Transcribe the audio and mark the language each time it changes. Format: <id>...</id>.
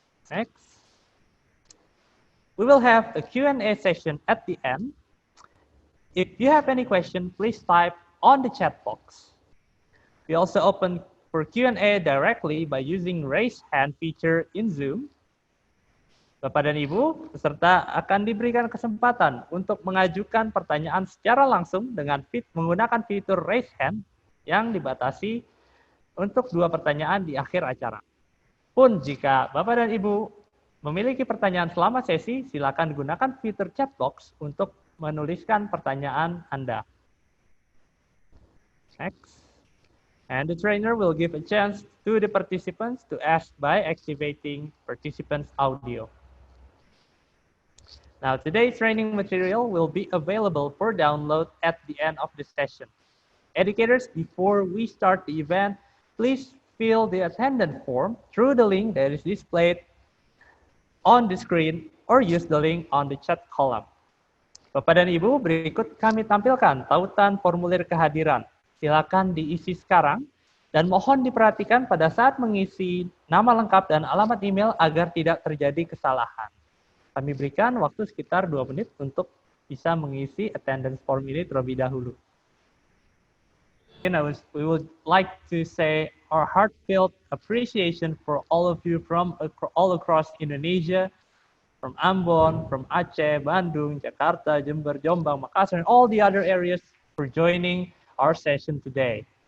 <en>Next, we will have a Q&A session at the end. If you have any question, please type on the chat box. We also open for Q&A directly by using raise hand feature in Zoom.</en> <id>Bapak dan Ibu, peserta akan diberikan kesempatan untuk mengajukan pertanyaan secara langsung dengan menggunakan fitur raise hand yang dibatasi untuk 2 pertanyaan di akhir acara. Pun jika Bapak dan Ibu memiliki pertanyaan selama sesi, silakan gunakan fitur chat box untuk menuliskan pertanyaan Anda.</id> <en>Next. And the trainer will give a chance to the participants to ask by activating participants' audio. Now, today's training material will be available for download at the end of the session. Educators, before we start the event, please fill the attendance form through the link that is displayed on the screen or use the link on the chat column.</en> <id>Bapak dan Ibu, berikut kami tampilkan tautan formulir kehadiran. Silakan diisi sekarang dan mohon diperhatikan pada saat mengisi nama lengkap dan alamat email agar tidak terjadi kesalahan. Kami berikan waktu sekitar 2 menit untuk bisa mengisi attendance form ini terlebih dahulu.</id> <en>We would like to say our heartfelt appreciation for all of you from all across Indonesia, from Ambon, from Aceh, Bandung, Jakarta, Jember, Jombang, Makassar, and all the other areas for joining our session today.</en>